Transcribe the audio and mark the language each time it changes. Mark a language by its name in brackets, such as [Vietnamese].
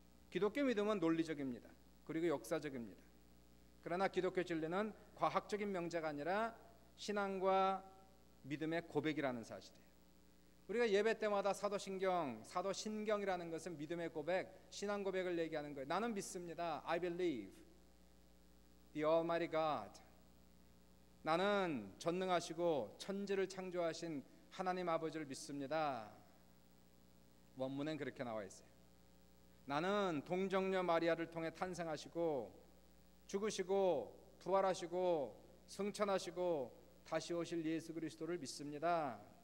[Korean] 기독교 믿음은 논리적입니다. 그리고 역사적입니다. 그러나 기독교 진리는 과학적인 명제가 아니라 신앙과 믿음의 고백이라는 사실이에요. 우리가 예배 때마다 사도신경이라는 것은 믿음의 고백, 신앙 고백을 얘기하는 거예요. 나는 믿습니다. [English] I believe the Almighty God. [Korean] 나는 전능하시고 천지를 창조하신 하나님 아버지를 믿습니다. 원문엔 그렇게 나와 있어요. 나는 동정녀 마리아를 통해 탄생하시고 죽으시고 부활하시고 승천하시고 다시 오실 예수 그리스도를 믿습니다.